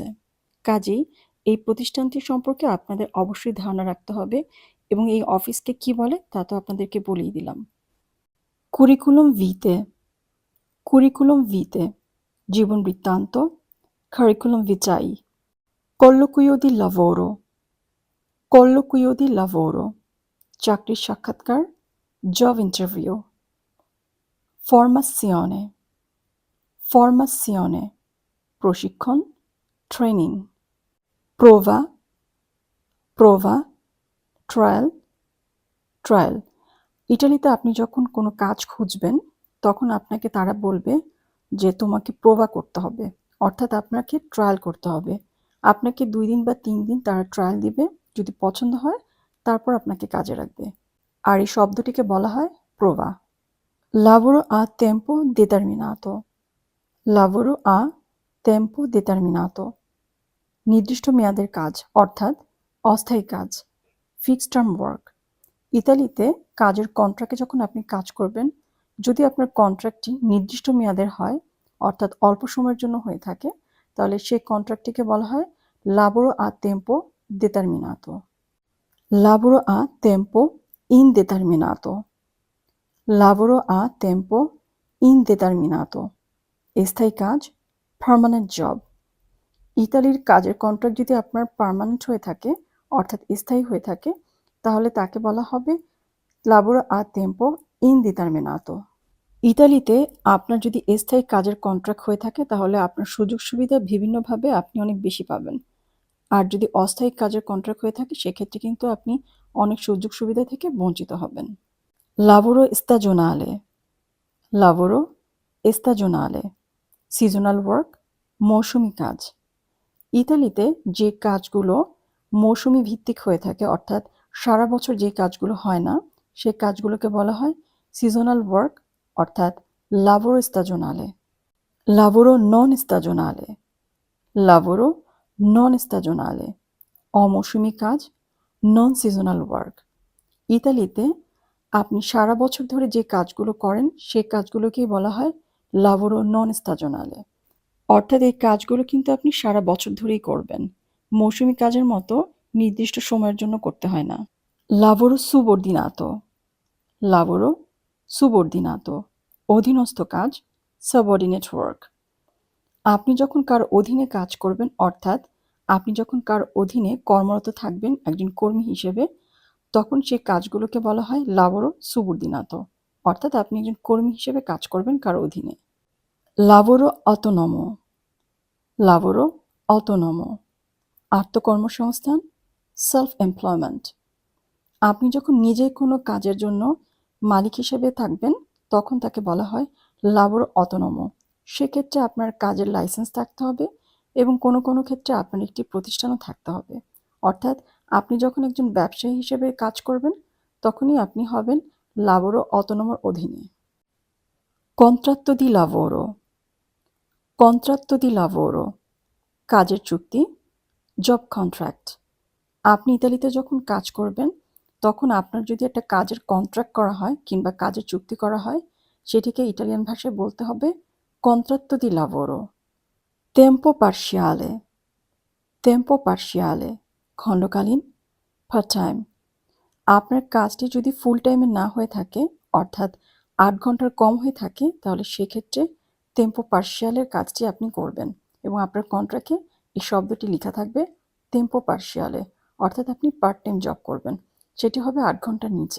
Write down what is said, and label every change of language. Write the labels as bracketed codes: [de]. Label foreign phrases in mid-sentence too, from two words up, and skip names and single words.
[bn] কাজেই এই প্রতিষ্ঠানটি সম্পর্কে আপনাদের অবশ্যই ধারণা রাখতে হবে এবং এই অফিসকে কি বলে তা তো আপনাদেরকে বলেই দিলাম। [it] curriculum vitae, curriculum vitae [bn] জীবন বৃত্তান্ত, [en] curriculum vitae. [it] colloquio di lavoro, colloquio di lavoro [bn] চাকরির সাক্ষাৎকার, [en] job interview. [it] formazione, formazione প্রশিক্ষণ, ট্রেনিং। prova, prova [en] trial, trial. [bn] ইটালিতে আপনি যখন কোনো কাজ খুঁজবেন, তখন আপনাকে তারা বলবে যে তোমাকে প্রোভা করতে হবে, অর্থাৎ আপনাকে ট্রায়াল করতে হবে। আপনাকে 2 দিন বা 3 দিন তারা ট্রায়াল দিবে, যদি পছন্দ হয় তারপর আপনাকে কাজে রাখবে। আর এই শব্দটিকে বলা হয় প্রোভা। [it] lavoro a tempo determinato, lavoro a tempo determinato [bn] নির্দিষ্ট মেয়াদের কাজ, অর্থাৎ অস্থায়ী কাজ, [en] fixed term work. [bn] ইতালিতে কাজের কন্ট্রাক্টে যখন আপনি কাজ করবেন, যদি আপনার কন্ট্রাক্টটি নির্দিষ্ট মেয়াদের হয়, অর্থাৎ অল্প সময়ের জন্য হয়ে থাকে, তাহলে সেই কন্ট্রাক্টটিকে বলা হয় [it] lavoro a tempo determinato, lavoro a tempo indeterminato, lavoro a tempo indeterminato, [bn] স্থায়ী কাজ, [en] permanent job. [bn] ইতালির কাজের কন্ট্রাক্ট যদি আপনার পার্মানেন্ট হয়ে থাকে অর্থাৎ স্থায়ী হয়ে থাকে তাহলে তাকে বলা হবে [it] lavoro a tempo indeterminato। [bn] ইতালিতে আপনার যদি স্থায়ী কাজের কন্ট্রাক্ট হয়ে থাকে তাহলে আপনার সুযোগ সুবিধা বিভিন্নভাবে আপনি অনেক বেশি পাবেন। আর যদি অস্থায়ী কাজের কন্ট্রাক্ট হয়ে থাকে সেক্ষেত্রে কিন্তু আপনি অনেক সুযোগ সুবিধা থেকে বঞ্চিত হবেন। [it] lavoro stagionale, lavoro stagionale, [en] seasonal work, [bn] মৌসুমি কাজ। ইতালিতে যে কাজগুলো মৌসুমি ভিত্তিক হয়ে থাকে অর্থাৎ সারা বছর যে কাজগুলো হয় না সেই কাজগুলোকে বলা হয় [en] seasonal work [bn] অর্থাৎ [it] lavoro stagionale। lavoro non stagionale, lavoro non stagionale, [bn] অমৌসুমি কাজ, [en] non seasonal work. [bn] ইতালিতে আপনি সারা বছর ধরে যে কাজগুলো করেন সেই কাজগুলোকেই বলা হয় [it] lavoro non stagionale। [bn] অর্থাৎ এই কাজগুলো কিন্তু আপনি সারা বছর ধরেই করবেন, মৌসুমি কাজের মতো নির্দিষ্ট সময়ের জন্য করতে হয় না। [it] lavoro subordinato, lavoro subordinato, [bn] অধীনস্থ কাজ, [en] subordinate work। [bn] আপনি যখন কার অধীনে কাজ করবেন অর্থাৎ আপনি যখন কার অধীনে কর্মরত থাকবেন একজন কর্মী হিসেবে তখন সেই কাজগুলোকে বলা হয় [it] lavoro subordinato, [bn] অর্থাৎ আপনি একজন কর্মী হিসেবে কাজ করবেন কার অধীনে। [it] lavoro autonomo, lavoro autonomo, [en] আত্মকর্মসংস্থান, self employment. [bn] আপনি যখন নিজে কোনো কাজের জন্য মালিক হিসেবে থাকবেন তখন তাকে বলা হয় [it] lavoro autonomo। [bn] সেক্ষেত্রে আপনার কাজের লাইসেন্স থাকতে হবে এবং কোনো কোনো ক্ষেত্রে আপনার একটি প্রতিষ্ঠানও থাকতে হবে। অর্থাৎ আপনি যখন একজন ব্যবসায়ী হিসেবে কাজ করবেন তখনই আপনি হবেন [it] lavoro autonomo [bn] র অধীনে। [it] contratto di lavoro, contratto di lavoro, [bn] কাজের চুক্তি, [en] job contract. [bn] আপনি ইতালিতে যখন কাজ করবেন তখন আপনার যদি একটা কাজের কন্ট্রাক্ট করা হয় কিংবা কাজের চুক্তি করা হয় সেটিকে ইটালিয়ান ভাষায় বলতে হবে [it] contratto di lavoro। tempo parziale, tempo parziale, [en] খণ্ডকালীন, part time. [bn] আপনার কাজটি যদি [en] full time [bn] না হয়ে থাকে অর্থাৎ ৮ ঘন্টার কম হয়ে থাকে তাহলে সেক্ষেত্রে [it] tempo parziale [bn] কাজটি আপনি করবেন এবং আপনার কন্ট্রাক্টে এই শব্দটি লেখা থাকবে [it] tempo parziale, [bn] অর্থাৎ আপনি [en] part time job [bn] করবেন, সেটি হবে ৮ ঘন্টার নিচে।